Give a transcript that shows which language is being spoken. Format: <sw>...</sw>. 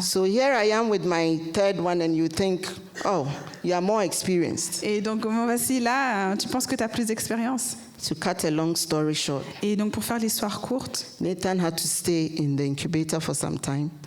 <en>So here I am with my third one, and you think, oh, you are more experienced.</en> <fr>Et donc, me voici là, tu penses que tu as plus d'expérience.</fr> <en>To cut a long story short,</en> <fr>Et donc, pour faire l'histoire courte,</fr> <en>Nathan had to stay in the incubator for some time.</en>